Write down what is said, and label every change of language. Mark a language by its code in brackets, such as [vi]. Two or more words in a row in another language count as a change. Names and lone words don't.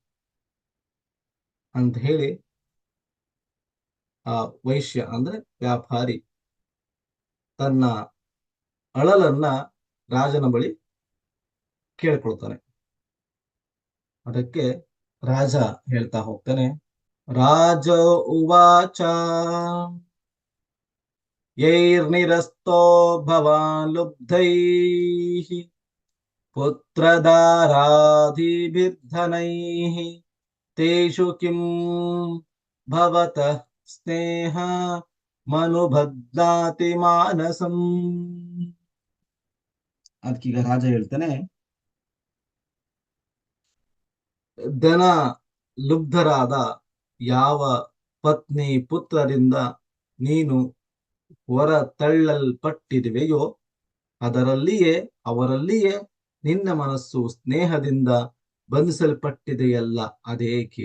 [kn] ಅಂತ ಹೇಳಿ ಆ ವೈಶ್ಯ ಅಂದ್ರೆ ವ್ಯಾಪಾರಿ ತನ್ನ ಅಳಲನ್ನ ರಾಜನ ಬಳಿ ಕೇಳ್ಕೊಳ್ತಾನೆ. ಅದಕ್ಕೆ ರಾಜ ಹೇಳ್ತಾ ಹೋಗ್ತಾನೆ. [sa] ರಾಜ ಉವಾಚ ಯೈರ್ನಿರಸ್ತೋ ಭವಾನ್ ಲುಬ್ಧೈಃ ಪುತ್ರದಾರಾಧಿಭಿರ್ಧನೈಃ ತೇಷು ಕಿಂ ಭವತಃ ಸ್ನೇಹ ಮನುಬಧ್ನಾತಿ ಮಾನಸಂ. [kn] ಅದಕ್ಕೀಗ ರಾಜ ಹೇಳ್ತಾನೆ, ಧನ ಲುಬ್ಧರಾದ ಯಾವ ಪತ್ನಿ ಪುತ್ರರಿಂದ ನೀನು ಹೊರ ತಳ್ಳಲ್ಪಟ್ಟಿರುವೆಯೋ ಅವರಲ್ಲಿಯೇ ನಿನ್ನ ಮನಸ್ಸು ಸ್ನೇಹದಿಂದ ಬಂಧಿಸಲ್ಪಟ್ಟಿದೆಯಲ್ಲ, ಅದೇಕೆ?